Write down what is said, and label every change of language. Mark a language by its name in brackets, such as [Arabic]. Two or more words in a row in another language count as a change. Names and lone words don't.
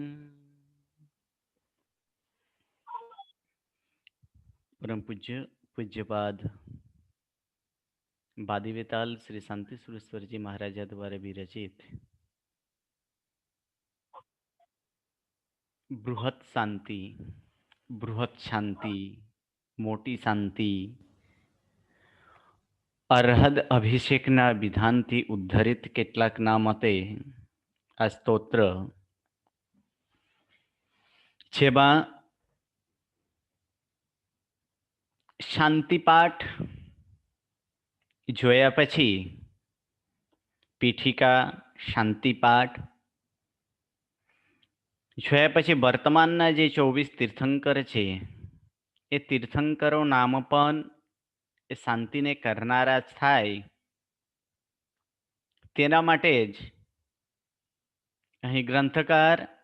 [Hindi] परम पूज्य पूज्यपाद बादीवेताल श्री शांति सुरेश्वर जी महाराजा द्वारा विरचित बृहत [Gujarati] शांति मोटी शांति અરહદ અભિષેકના વિધાનથી ઉદ્ધરિત કેટલાકના મતે આ સ્તોત્ર જેમાં શાંતિપાઠ જોયા પછી પીઠિકા શાંતિપાઠ જોયા પછી વર્તમાનના જે 24 તીર્થંકર છે એ તીર્થંકરો નામ પણ એ શાંતિને કરનારા થાય તેના માટે જ અહીં ગ્રંથકાર